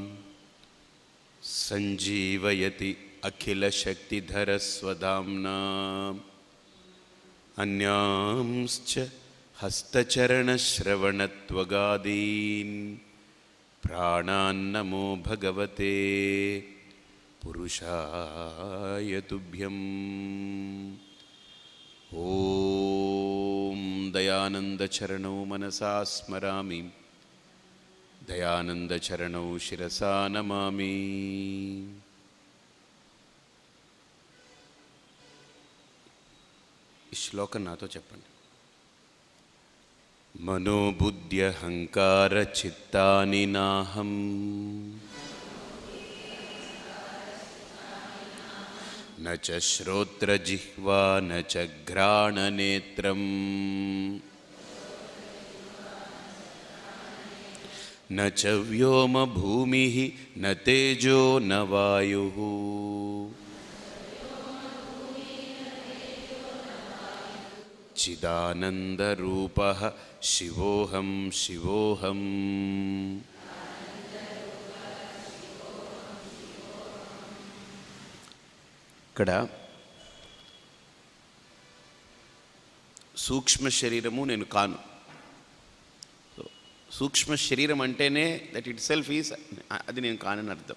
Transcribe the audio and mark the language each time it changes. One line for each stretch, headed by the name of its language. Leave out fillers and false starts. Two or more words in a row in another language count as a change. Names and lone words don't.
Sanskrit: सञ्जीवयति अखिलशक्तिधरस्वधाम्ना अन्यांश्च हस्तचरणश्रवणत्वगादीन् प्राणान्नमो भगवते पुरुषाय तुभ्यम्। ॐ दयानन्दचरणौ मनसा स्मरामि, दयानन्दचरणौ शिरसा नमामि।
Telugu: ఈ శ్లోకం నాతో చెప్పండి.
Sanskrit: మనోబుద్ధ్యహంకార చిత్తాని నాహం न च श्रोत्रजिह्वा न च घ्राणनेत्रम् न च व्योमभूमिः न तेजो न वायुः चिदानन्दरूपः शिवोऽहं शिवोऽहम्।
Telugu: ఇక్కడ సూక్ష్మ శరీరము నేను కాను. సూక్ష్మ శరీరం అంటేనే
English: that it self is,
Telugu: అది నేను కానని అర్థం.